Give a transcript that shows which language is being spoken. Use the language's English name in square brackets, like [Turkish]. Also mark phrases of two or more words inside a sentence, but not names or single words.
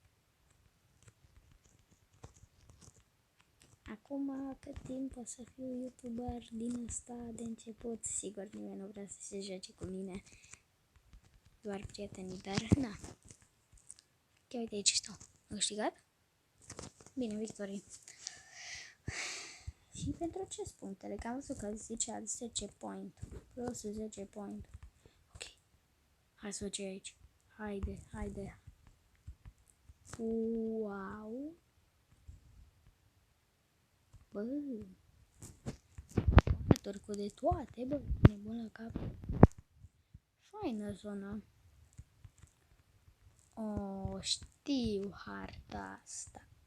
[Romanian] Acum, cât timp o să fiu youtuber din ăsta de început, sigur nimeni nu vrea să se joace cu mine, doar prietenii, dar na. Chiar uite, aici stau. Am câștigat? Bine, victorie. Și pentru ce punctele? Că am văzut că zicea 10 point. Plus 10 point. Ok. Hai să ce aici. Haide. Wow. Bă. Cu de toate, bă. Nebun la cap. Faină zona. O, știu harta asta.